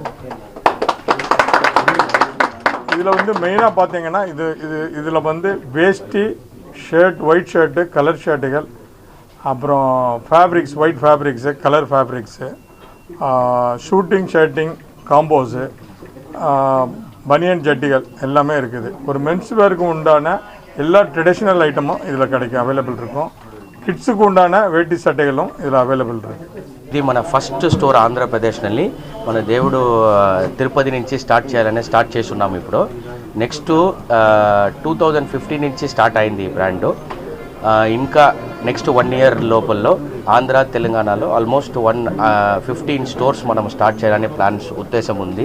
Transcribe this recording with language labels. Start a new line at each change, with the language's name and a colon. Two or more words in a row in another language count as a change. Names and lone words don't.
Tamil: இதில் மெயினாக பார்த்தீங்கன்னா இதில் வேஷ்டி,
English: shirt, white shirt, colour shirts,
Tamil: அப்புறம்
English: fabrics, white fabrics, colour fabrics, shooting shirting combos,
Tamil: பனியன் ஜட்டிகள் எல்லாமே இருக்குது. ஒரு
English: mens wear
Tamil: உண்டான எல்லா
English: traditional item
Tamil: இதில் கிடைக்கும், அவைலபிள் இருக்கும்.
Telugu: కిడ్స్కు ఉండాన వేటి సట్టెగలం ఇలా అవైలబుల్ ఉంటుంది. ఇది మన
English: first store
Telugu: ఆంధ్రప్రదేశ్ನಲ್ಲಿ మన దేవుడు తిరుపతి నుంచి స్టార్ట్ చేస్తున్నాము. ఇప్పుడు నెక్స్ట్ 2015 నుంచి స్టార్ట్ అయింది ఈ బ్రాండ్. ఇంకా నెక్స్ట్ 1 ఇయర్ లోపల్లో ఆంధ్ర, తెలంగాణలో ఆల్మోస్ట్ 15 స్టోర్స్ మనం స్టార్ట్ చేయాలనే ప్లాన్స్ ఉద్దేశం ఉంది.